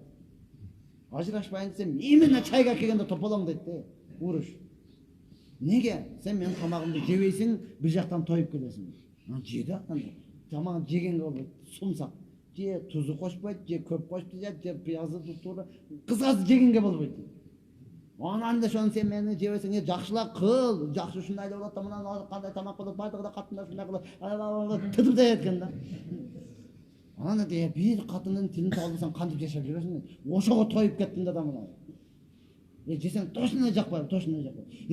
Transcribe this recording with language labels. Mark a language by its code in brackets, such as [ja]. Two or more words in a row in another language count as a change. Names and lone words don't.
[ky] Ажырашпайын десем, именно чайга келгенде тополоң дейт де. Уруш. Неге? Сен менин тамагымды жебейсиң, бир жактан тоюп келесиң. Же да, тамагын жегенге болбойт, сумсак. Же тузу кошпойт, же көп кошуп жейт, же пиязды туура. Кыскасы жегенге болбойт. Анан да шону сен мени жебесең, жакшылап кыл, жакшы ушундай болот да, мына кандай тамак болот, бардыгы да катында ушундай кылып, тытып да эткен да. Анан да бир катынын тилин табылсаң кантип жашап жүрөсүң? Ошого тоюп кеттим да мына. Жесең точно жакпайбы, точно жакпайбы.